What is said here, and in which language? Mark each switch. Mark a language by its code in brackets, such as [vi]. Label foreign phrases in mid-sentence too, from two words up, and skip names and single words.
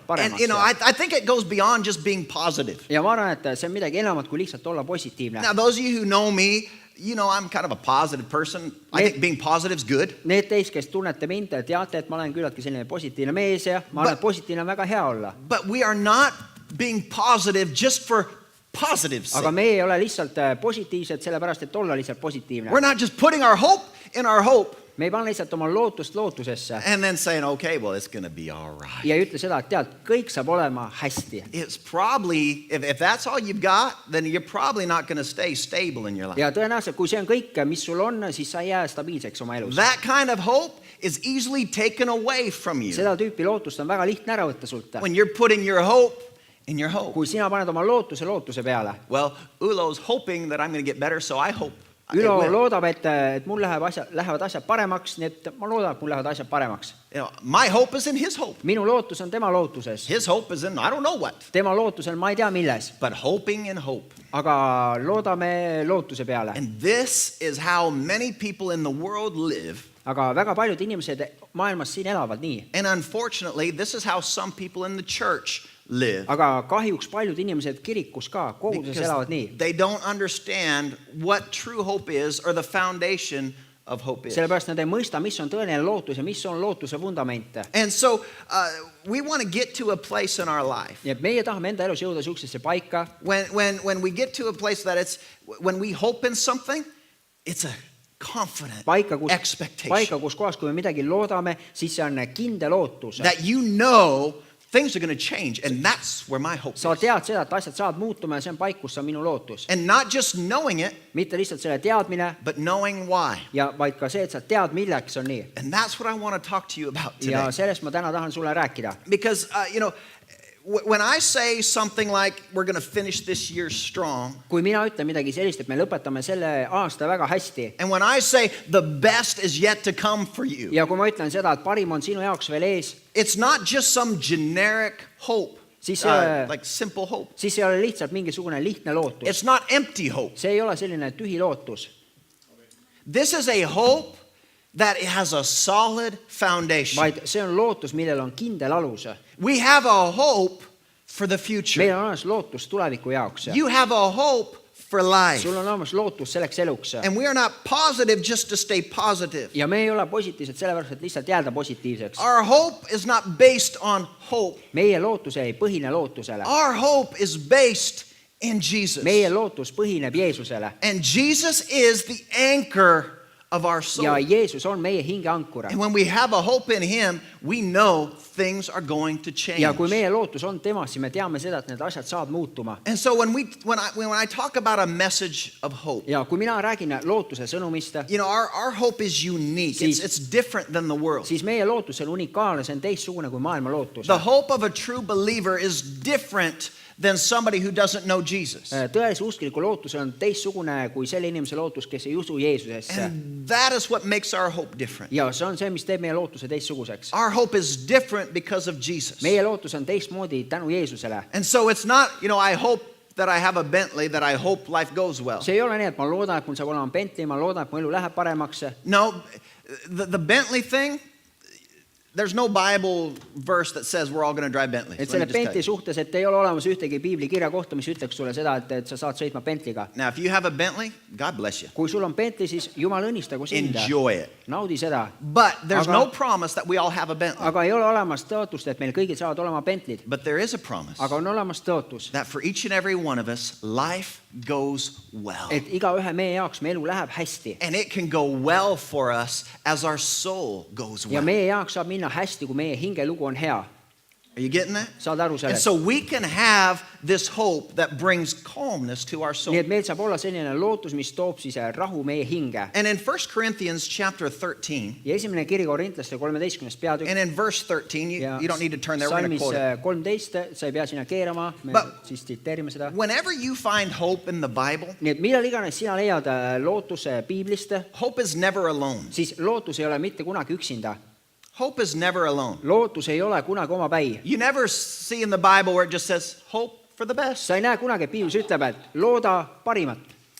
[en] And you know, [et] paremasse? [en] I think it goes beyond just being positive. [et] Ja ma arvan, et see on midagi enamat kui lihtsalt olla positiivne. [en] Now, those of you who know me, you know I'm kind of a positive person. I think being positive is good. [et] Need teist, kes tunnete mind, teate, et ma olen küllaltki selline positiivne mees ja ma arvan, et positiivne on väga hea olla. [en] But we are not being positive just for positive's [et] Aga [en] sake. [et] me ei ole lihtsalt positiivsed sellepärast, et olla lihtsalt positiivne. [en] We're not just putting our hope in our hope [et] Me ei pane lihtsalt oma lootust lootusesse [en] and then saying, okay, well, it's going to be all right. [et] ja ei ütle seda, et tead, kõik saab olema hästi. [en] It's probably, if that's all you've got, then you're probably not going to stay stable in your life. [et] Ja tõenäoliselt, kui see on kõik, mis sul on, siis sa ei jää stabiilseks oma elus. [en] That kind of hope is easily taken away from you [et] Seda tüüpi lootust on väga lihtne ära võtta sult. [en] when you're putting your hope in your hope. [et] Kui sina paned oma lootuse peale. [en] Well, Ulo's hoping that I'm going to get better, so I hope it [et] Ülo [en] will. [et] loodab, et mul lähevad asjad paremaks, nii et ma loodan, et mul lähevad asjad paremaks. [en] You know, my hope is in his hope. [et] Minu lootus on tema lootuses. [en] His hope is in I don't know what, [et] Tema lootusel ma ei tea milles, [en] but hoping in hope. [et] aga loodame lootuse peale. [en] And this is how many people in the world live. [et] Aga väga paljud inimesed maailmas siin elavad nii. [en] And unfortunately, this is how some people in the church live. [et] Aga kahjuks paljud inimesed kirikus ka, koguduses [en] Because [et] elavad nii. [en] they don't understand what true hope is or the foundation of hope is. [et] Sellepärast nad ei mõista, mis on tõeline lootus ja mis on lootuse vundament. [en] And so we want to get to a place in our life [et] Nii et meie tahame enda elus jõuda sihukesesse paika, [en] when we get to a place that it's when we hope in something, it's a confident expectation [et] kus kohas, kui me midagi loodame, siis see on kindel ootus. [en] that you know things are going to change, and that's where my hope [et] Sa [en] is. [et] tead seda, et asjad saavad muutuma ja see on paik, kus on minu lootus. [en] And not just knowing it, [et] Mitte lihtsalt selle teadmine, [en] but knowing why. [et] ja vaid ka see, et sa tead, milleks on nii. [en] And that's what I want to talk to you about [et] Ja [en] today. [et] sellest ma täna tahan sulle rääkida. [en] Because, you know, when I say something like we're going to finish this year strong, [et] Kui mina ütlen midagi sellist, et me lõpetame selle aasta väga hästi, [en] and when I say the best is yet to come for you, [et] ja kui ma ütlen seda, et parim on sinu jaoks veel ees, [en] it's not just some generic hope, [et] Siis, [en] like simple hope. [et] siis ei ole lihtsalt mingisugune lihtne lootus. [en] It's not empty hope. [et] See ei ole selline tühi lootus. [en] This is a hope that it has a solid foundation. [et] Vaid see on lootus, millel on kindel alus. [en] We have a hope for the future. [et] Meil on olemas lootus tuleviku jaoks. [en] You have a hope for life. [et] Sul on olemas lootus selleks eluks. [en] And we are not positive just to stay positive. [et] Ja me ei ole positiivsed sellepärast, et lihtsalt jääda positiivseks. [en] Our hope is not based on hope. [et] Meie lootus ei põhine lootusele. [en] Our hope is based in Jesus. [et] Meie lootus põhineb Jeesusele. [en] And Jesus is the anchor of our soul. [et] Ja Jeesus on meie hinge ankur. [en] And when we have a hope in him, we know things are going to change. [et] Ja kui meie lootus on temas, siis me teame seda, et need asjad saavad muutuma. [en] And so when I talk about a message of hope, [et] Ja kui mina räägin lootuse sõnumist, [en] you know, our hope is unique. It's different than the world. [et] siis meie lootus on unikaalne, see on teistsugune kui maailma lootus. [en] The hope of a true believer is different than somebody who doesn't know Jesus. [et] Tõelise uskliku lootus on teistsugune kui selle inimese lootus, kes ei usu Jeesusesse. [en] And that is what makes our hope different. [et] Ja see on see, mis teeb meie lootuse teistsuguseks. [en] Our hope is different because of Jesus. [et] Meie lootus on teistmoodi tänu Jeesusele. [en] And so it's not, you know, I hope that I have a Bentley, that I hope life goes well. [et] See ei ole nii, et ma loodan, et mul saab olema Bentley, ma loodan, et mu elu läheb paremaks. [en] No, the Bentley thing, there's no Bible verse that says we're all going to drive Bentleys. [et] Et [en] Let me [et] selle [en] just tell [et] Bentley [en] you. [et] suhtes, et ei ole olemas ühtegi piibli kirja kohta, mis ütleks sulle seda, et sa saad sõitma Bentleyga. [en] Now, if you have a Bentley, God bless you. [et] Kui sul on Bentley, siis Jumal õnnistagu sind. [en] Enjoy it. [et] Naudi seda. [en] But there's [et] Aga- [en] no promise that we all have a Bentley. [et] Aga ei ole olemas tõotust, et meil kõigil saavad olema Bentley'd. [en] But there is a promise [et] Aga on olemas tõotus, [en] that for each and every one of us, life goes well. [et] et igaühe meie jaoks me elu läheb hästi. [en] And it can go well for us as our soul goes [et] Ja [en] well. [et] meie jaoks saab minna hästi, kui meie hingelugu on hea. [en] Are you getting that? [et] Saad aru [en] And [et] sellest? [en] so we can have this hope that brings calmness to our soul. [et] Nii et meil saab olla selline lootus, mis toob siis rahu meie hinge. [en] And in 1 Corinthians chapter 13, [et] Ja esimene kiri Korintlaste 13. peatükk. [en] and in verse 13, you don't need to turn there, we're going to [et] Salmis [en] quote it. [et] 13, sa ei pea sinna keerama, me [en] But- [et] siis tsiteerime seda. [en] Whenever you find hope in the Bible, [et] Nii et millal iganes sina leiad lootuse piiblist, [en] hope is never alone. [et] siis lootus ei ole mitte kunagi üksinda. [en] Hope is never alone. [et] Lootus ei ole kunagi omapäi. [en] You never see in the Bible where it just says hope for the best. [et] Sa ei näe kunagi, et piiblis ütleb, et looda parimat.